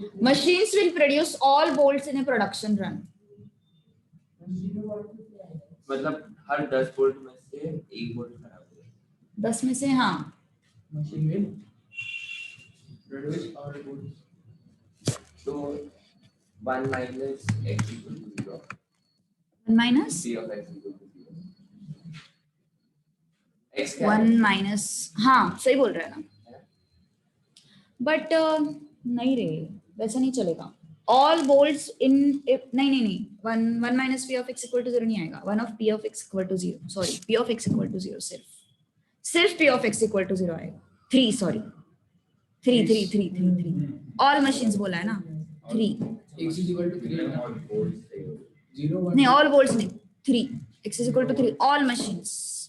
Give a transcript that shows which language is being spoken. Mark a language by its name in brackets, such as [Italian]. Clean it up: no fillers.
[English] Machines will produce all bolts in a production run. [Hindi] मतलब हर 10 bolt में से एक बोल्ट खराब हो जाए। 10 में से हाँ। [English] Machine will produce all bolts. [Hindi] तो [English] 1 minus x equal to 0. 1 minus p of x equal to 0. x [Hindi] 1 minus, हाँ सही बोल रहा है ना। बट नहीं रे, वैसा नहीं चलेगा। [English] All bolts in नहीं 1 minus p of x equal to 0 [Hindi] नहीं आएगा। [English] 1 of p of x equal to 0, sorry p of x equal to 0, [Hindi] सिर्फ [English] p of x equal to 0 आएगा। 3 sorry 3 all machines [Hindi] बोला है ना, [English] 3 x is equal to 3 all bolts 0 1 [Hindi] नहीं, [English] all bolts नहीं, 3 x is equal to 3 all machines।